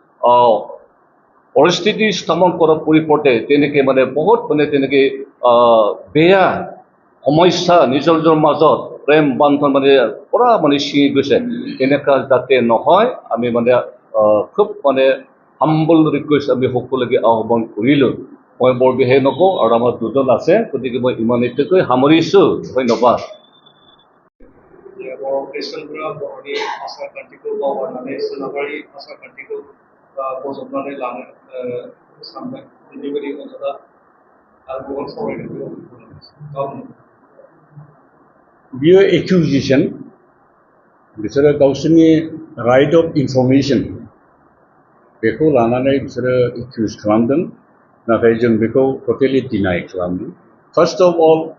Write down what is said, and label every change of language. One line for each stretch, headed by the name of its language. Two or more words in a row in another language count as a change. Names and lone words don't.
Assamese: পৰিস্থিতি স্থাপন কৰাৰ পৰিৱৰ্তে তেনেকৈ মানে বহুত মানে তেনেকৈ বেয়া সমস্যা নিজৰ নিজৰ মাজত প্ৰেম বান্ধন মানে পূৰা মানে ছিঙি গৈছে এনেকুৱা যাতে নহয় আমি মানে খুব মানে
English: humble request
Assamese: আমি সকলোকে আহ্বান কৰিলোঁ মই বৰ বিশেষ নকওঁ আৰু আমাৰ দুজন আছে গতিকে মই ইমানলৈকে সামৰিছোঁ ধন্যবাদ
Bodo: बर' ख्रिस्टानफोरा बर'नि आसार खान्थिखौ बावगारनानै सोनाबारि आसार खान्थिखौ बजबनानै लानो साननाय बेबायदि नोंथाङा आरो गोबां सावरायनायखौ बियो एक्युजिसन बिसोरो गावसोरनि
English: right of information
Bodo: बेखौ लानानै बिसोरो एक्सकिउज खालामदों नाथाय जों बेखौ
English: totally deny
Bodo: खालामदों
English: first of all